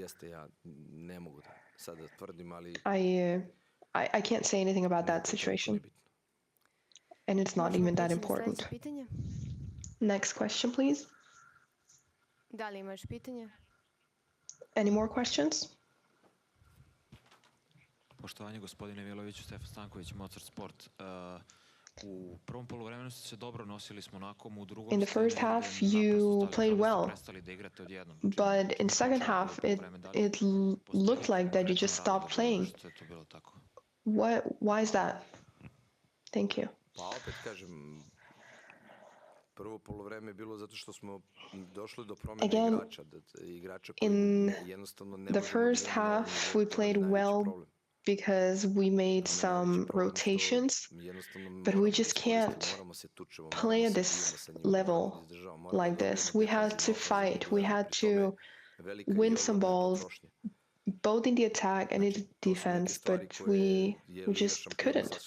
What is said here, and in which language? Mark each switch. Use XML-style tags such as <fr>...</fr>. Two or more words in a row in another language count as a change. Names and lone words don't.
<en>I can't say anything about that situation. And it's not even that important. Next question, please. Any more questions?</en> <sr>Poštovanje gospodine Milojeviću, Stefan Stanković, Mozart Sport. U prvom poluvremenu ste se dobro nosili s Monakom, u drugom.</sr> <en>In the first half, you played well, but in second half, it looked like that you just stopped playing. Why is that? Thank you.</en> <sr>Pa opet kažem, prvo poluvreme je bilo zato što smo došli do promjene igrača koji jednostavno ne možemo da</sr> <en>the first half we played well because we made some rotations, but we just can't play at this level like this. We had to fight. We had to win some balls, both in the attack and in the defense, but we just couldn't.</en>